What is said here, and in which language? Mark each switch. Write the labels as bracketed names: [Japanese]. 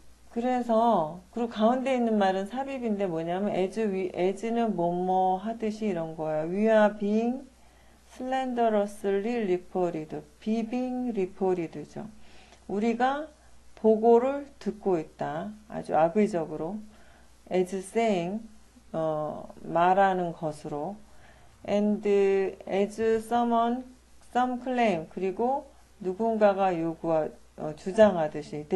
[Korean] 그래서, 그리고 가운데 있는 말은 삽입인데 뭐냐면, as는 뭐뭐 하듯이 이런 거예요. [English] We are being slanderously reported. being reported죠. [Korean] 우리가 보고를 듣고 있다. 아주 악의적으로. [English] as saying, [Korean] 말하는 것으로. [English] and as some claim. [Korean] 그리고 누군가가 주장하듯이.